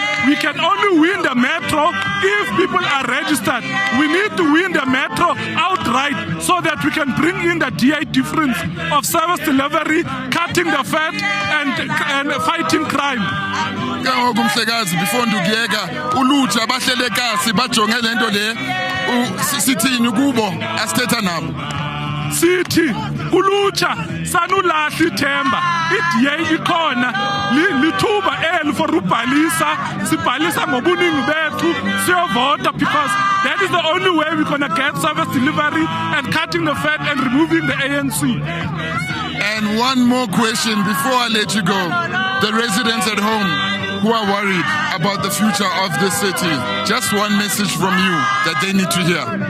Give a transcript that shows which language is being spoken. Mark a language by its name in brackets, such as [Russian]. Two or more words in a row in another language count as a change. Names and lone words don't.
[English] We can only win the metro if people are registered. We need to win the metro outright so that we can bring in the DA difference of service delivery, cutting the fat, and fighting crime. [Xhosa] Before ndugiyeka ulutsha bahlele kasi bajonge lento le sithini kubo asithetha nabo. Sithi ulutsha sanulahla ithemba iDA ikhona lithuba eli for ubhalisa sibhalisa ngobuningi bethu siyovota, [English] because that is the only way we're going to get service delivery and cutting the fat and removing the ANC. And one more question before I let you go. The residents at home who are worried about the future of the city, just one message from you that they need to hear.